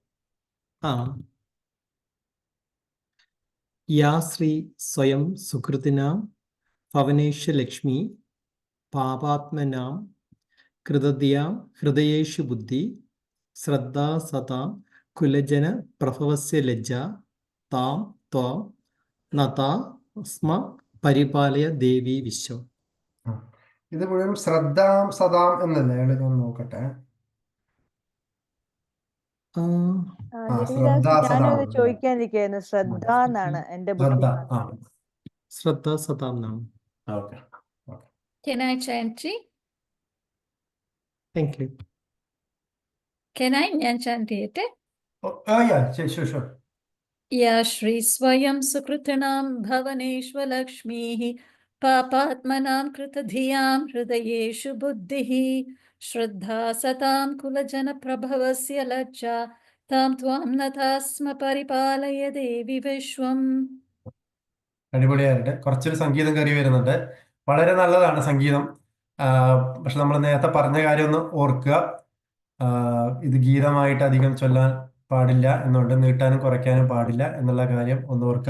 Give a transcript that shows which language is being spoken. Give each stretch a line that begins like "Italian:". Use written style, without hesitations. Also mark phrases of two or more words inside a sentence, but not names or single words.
Sanskrit: യാ ശ്രീ സ്വയം സുഹൃത്തിനാം ഭവനേഷ ലക്ഷ്മി പാപാത്മനാം കൃതത്യാം ഹൃദയേഷു ബുദ്ധി ശ്രദ്ധാ സതാം കുലജന പ്രഭവസ്യ ലജ്ജ താം ത്വാം നതാസ്മ പരിപാലയ ദേവി വിശ്വം.
Malayalam: ഇത് മുഴുവൻ
Sanskrit: ശ്രദ്ധാം സദാം
Malayalam: എന്നല്ലേ? ഞാൻ നോക്കട്ടെ.
Sanskrit: ശ്രദ്ധാ സദാം.
Malayalam: ഞാനത് ചോദിക്കാനിരിക്കുന്നു. ശ്രദ്ധ എന്നാണ് എന്റെ ശ്രദ്ധ. ബുക്കിൽ.
Sanskrit: ശ്രദ്ധാ സതാം നാം.
Malayalam: ഓക്കെ.
English: Can I chant it? thank you. Can I?
Malayalam: ഞാൻ chant ചെയ്യട്ടെ.
English: Sure.
Sanskrit: या श्री स्वयं सुकृतिनां भवनेष्वलक्ष्मीः पापात्मनां कृतधियां हृदयेषु बुद्धिः श्रद्धा सतां कुलजनप्रभवस्य लज्जा तां त्वां नतास्म परिपालय देवि विश्वम्.
Malayalam: അടിപൊളിയായിട്ട് കുറച്ചൊരു സംഗീതം കയറി വരുന്നുണ്ട്. വളരെ നല്ലതാണ് സംഗീതം. പക്ഷെ നമ്മൾ നേരത്തെ പറഞ്ഞ കാര്യം ഒന്ന് ഓർക്കുക. ഇത് ഗീതമായിട്ട് അധികം ചൊല്ലാൻ പാടില്ല എന്നുണ്ട്, നീട്ടാനും കുറയ്ക്കാനും പാടില്ല എന്നുള്ള കാര്യം ഒന്ന് ഓർക്കുക.